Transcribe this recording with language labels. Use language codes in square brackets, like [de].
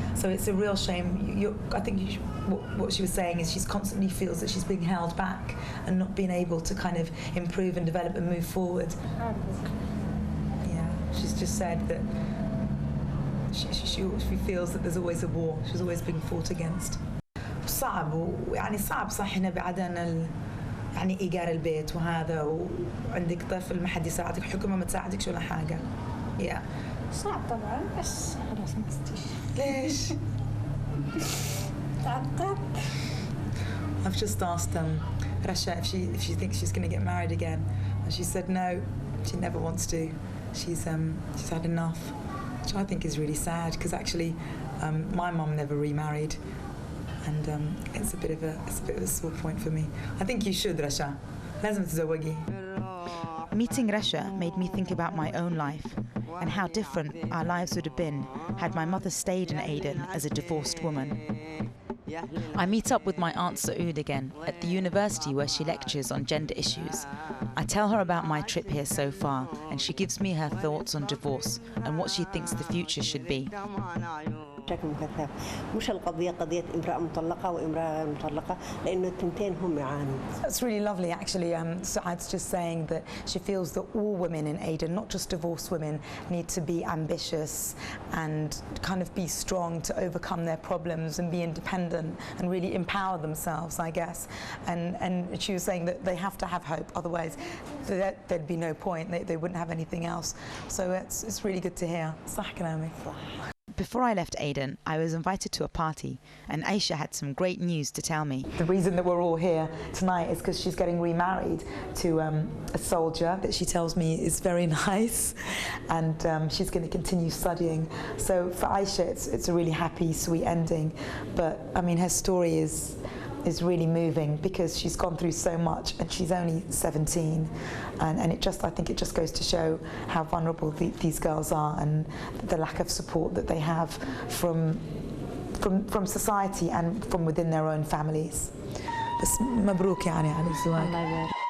[en] So it's a real shame. I think what she was saying is she constantly feels that she's being held back and not being able to kind of improve and develop and move forward. She's just said that she feels that there's always a war. She's always being fought against. [ar] صعب ويعني صعب صح هنا بعدنا يعني إيجار البيت وهذا وعندك طفل ما حد يساعدك، حكومة ما تساعدكش ولا حاجة. صعب طبعا بس خلاص ما استيش. ليش؟ تعقدت. [en] I've just asked Rasha if she thinks she's going to get married again, and she said no, she never wants to. She's had enough, which I think is really sad, because actually my mum never remarried, and it's a bit of a sore point for me. I think you should, Rasha. [ar] لازم تتزوجي. [en] Meeting Rasha made me think about my own life and how different our lives would have been had my mother stayed in Aden as a divorced woman. I meet up with my Aunt Saoud again at the university where she lectures on gender issues. I tell her about my trip here so far, and she gives me her thoughts on divorce and what she thinks the future should be. [ar] بشكل مكثف مش القضية قضية امرأة مطلقة وامرأة مطلقة لأنه التنتين هم يعانوا. [en] That's really lovely actually. Saad's just saying that she feels that all women in Aden, not just divorced women, need to be ambitious and kind of be strong to overcome their problems and be independent and really empower themselves, I guess. And she was saying that they have to have hope, otherwise there'd be no point. They wouldn't have anything else. So it's really good to hear. [ar] صح كلامك. [en] Before I left Aden, I was invited to a party, and Aisha had some great news to tell me. The reason that we're all here tonight is because she's getting remarried to a soldier that she tells me is very nice, and she's going to continue studying. So for Aisha, it's a really happy, sweet ending. But I mean, her story is really moving because she's gone through so much and she's only 17, and I think it just goes to show how vulnerable these girls are and the lack of support that they have from society and from within their own families. [ar] بس مبروك يعني على الزواج.